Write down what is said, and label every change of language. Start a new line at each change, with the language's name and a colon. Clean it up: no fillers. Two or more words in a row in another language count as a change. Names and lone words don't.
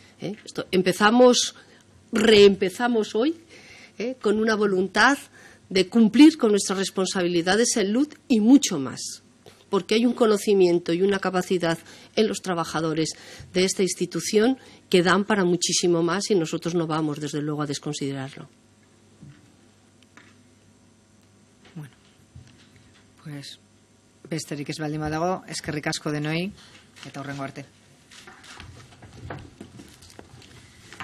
Spanish: Reempezamos hoy con una voluntad de cumplir con nuestras responsabilidades en Lund y mucho más, porque hay un conocimiento y una capacidad en los trabajadores de esta institución que dan para muchísimo más y nosotros no vamos, desde luego, a desconsiderarlo. Bueno, pues
Basque: besterik ez baldin badago, eskerrik asko denoi eta hurrengo arte.